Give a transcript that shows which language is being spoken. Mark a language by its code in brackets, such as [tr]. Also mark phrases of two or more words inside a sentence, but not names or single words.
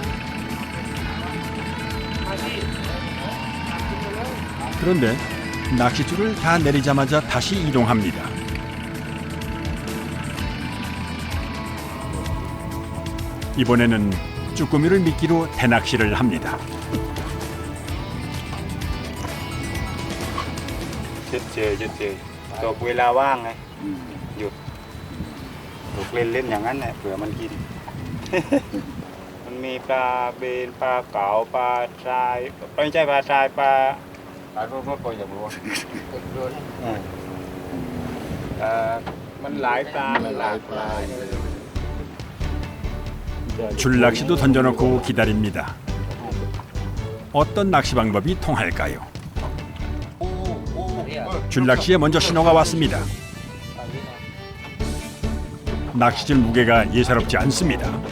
[ko] 그런데 낚싯줄을 다 내리자마자 다시 이동합니다. 이번에는 쭈꾸미를 미끼로 대낚시를 합니다. [th] เฉยตกเวลาว่างไงหยุดตกเล่นอย่างนั้นแหละเผื่อมันกิน มันมีปลาเบนปลาเก๋าปลาทรายไม่ใช่ปลาทรายปลาโรดก็อย่างรู้มันหลายปลามันหลายปลา [ko] 줄낚시도 던져놓고 기다립니다. 어떤 낚시 방법이 통할까요? 줄낚시에 먼저 신호가 왔습니다. 낚시줄 무게가 예사롭지 않습니다.